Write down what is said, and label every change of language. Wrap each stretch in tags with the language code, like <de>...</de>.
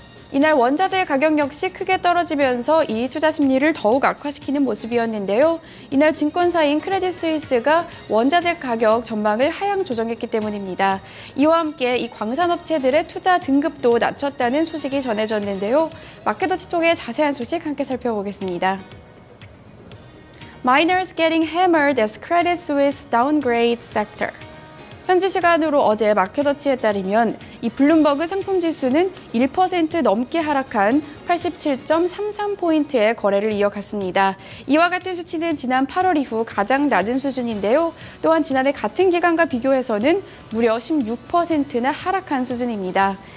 <ko>이날 원자재 가격 역시 크게 떨어지면서 이 투자 심리를 더욱 악화시키는 모습이었는데요. 이날 증권사인 크레딧 스위스가 원자재 가격 전망을 하향 조정했기 때문입니다. 이와 함께 이 광산업체들의 투자 등급도 낮췄다는 소식이 전해졌는데요. 마켓워치 통해 자세한 소식 함께 살펴보겠습니다.</ko> <en>Miners getting hammered as Credit Suisse downgrades sector.</en> <ko>현지 시간으로 어제 마켓워치에 따르면 이 블룸버그 상품 지수는 1% 넘게 하락한 87.33포인트의 거래를 이어갔습니다. 이와 같은 수치는 지난 8월 이후 가장 낮은 수준인데요. 또한 지난해 같은 기간과 비교해서는 무려 16%나 하락한 수준입니다.</ko>